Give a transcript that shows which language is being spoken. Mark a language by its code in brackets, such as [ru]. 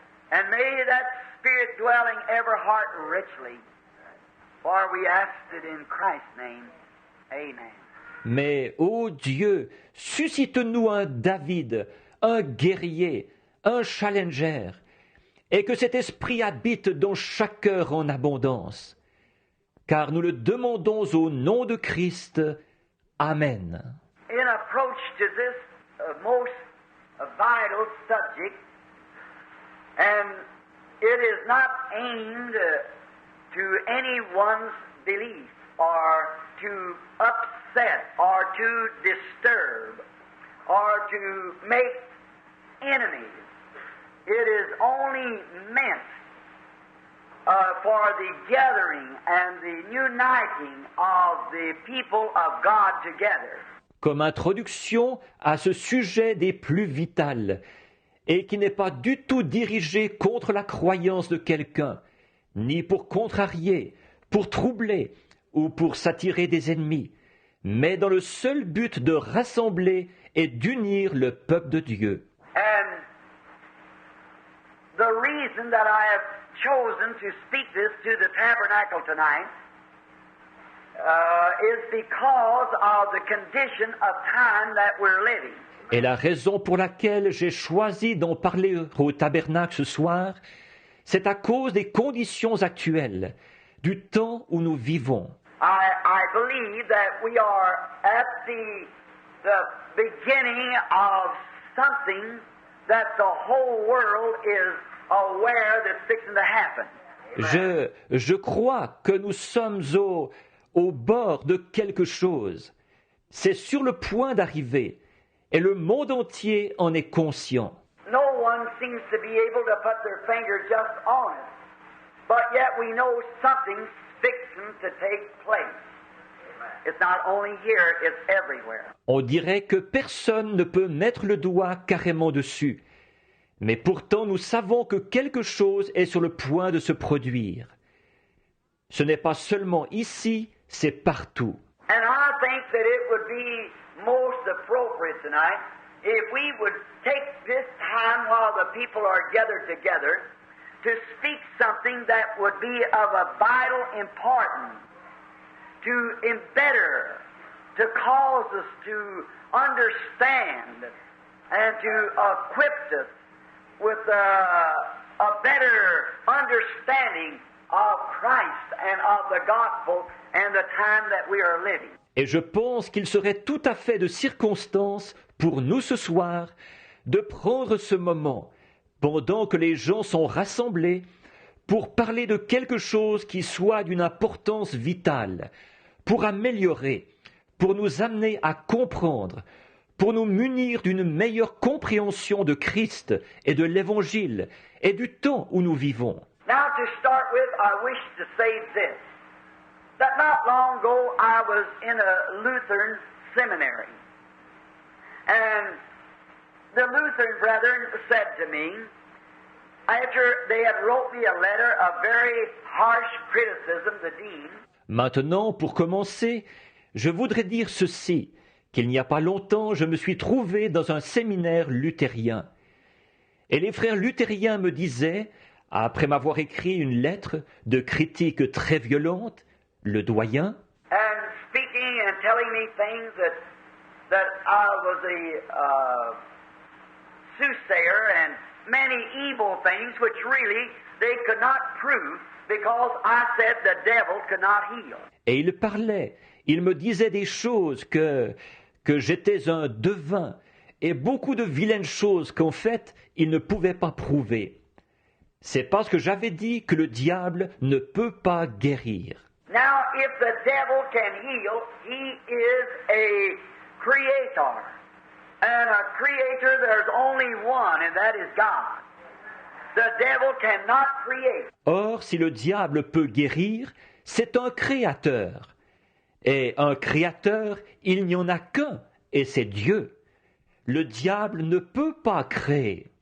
[en] And may that Spirit dwell in every heart richly. For we ask it in Christ's name. Amen. [fr] Mais, ô Dieu, suscite-nous un David, un guerrier, un challenger, et que cet esprit habite dans chaque cœur en abondance. Car nous le demandons au nom de Christ. Amen. [en] In approach to this most vital subject, and it is not aimed to anyone's belief or to upset or to disturb or to make enemies. It is only meant for the gathering and the uniting of the people of God together. [fr] Comme introduction à ce sujet des plus vitales, et qui n'est pas du tout dirigé contre la croyance de quelqu'un, ni pour contrarier, pour troubler ou pour s'attirer des ennemis, mais dans le seul but de rassembler et d'unir le peuple de Dieu. [en] And the reason that I have chosen to speak this to the tabernacle tonight is because of the condition of time that we're living. [fr] Et la raison pour laquelle j'ai choisi d'en parler au tabernacle ce soir, c'est à cause des conditions actuelles, du temps où nous vivons. [en] I believe that we are at the beginning of something that the whole world is aware that's fixing to happen. [fr] Je crois que nous sommes au bord de quelque chose. C'est sur le point d'arriver, et le monde entier en est conscient. [en] No one seems to be able to put their finger just on it, but yet we know something's fixing to take place. It's not only here, it's everywhere. [fr] On dirait que personne ne peut mettre le doigt carrément dessus. Mais pourtant, nous savons que quelque chose est sur le point de se produire. Ce n'est pas seulement ici, c'est partout. [en] And I think that it would be most appropriate tonight if we would take this time while the people are gathered together to speak something that would be of a vital importance to embetter, to cause us to understand and to equip us with a better understanding of Christ and of the gospel and the time that we are living. [fr] Et je pense qu'il serait tout à fait de circonstance pour nous ce soir de prendre ce moment, pendant que les gens sont rassemblés, pour parler de quelque chose qui soit d'une importance vitale, pour améliorer, pour nous amener à comprendre, pour nous munir d'une meilleure compréhension de Christ et de l'Évangile et du temps où nous vivons. [en] Now to start with, I wish to say this, that not long ago I was in a Lutheran seminary, and the Lutheran brethren said to me, after they had wrote me a letter of very harsh criticism, the dean. [fr] Maintenant, pour commencer, je voudrais dire ceci, qu'il n'y a pas longtemps, je me suis trouvé dans un séminaire luthérien. Et les frères luthériens me disaient, après m'avoir écrit une lettre de critique très violente, le doyen, [en] And speaking and telling me things that I was a soothsayer and many evil things which really they could not prove because I said the devil could not heal. [fr] Et il parlait, il me disait des choses que j'étais un devin et beaucoup de vilaines choses qu'en fait il ne pouvait pas prouver. C'est parce que j'avais dit que le diable ne peut pas guérir. [en] Now, if the devil can heal, he is a creator. And a creator, there's only one, and that is God. The devil cannot create. [fr] Or, si le diable peut guérir, c'est un créateur. Et un créateur, il n'y en a qu'un, et c'est Dieu. Le diable ne peut pas créer.